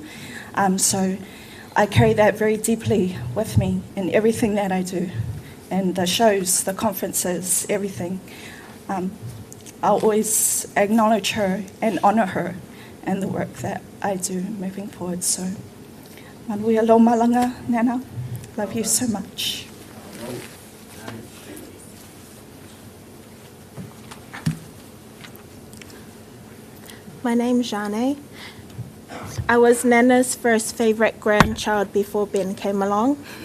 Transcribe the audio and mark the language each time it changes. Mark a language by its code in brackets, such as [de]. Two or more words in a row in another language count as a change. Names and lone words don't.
[en] So I carry that very deeply with me in everything that I do, and the shows, the conferences, everything. I'll always acknowledge her and honour her and the work that I do moving forward. So, [sm] manuia lo malanga, Nana. [en] Love you so much. My name's Jane. I was Nana's first favourite grandchild before Ben came along.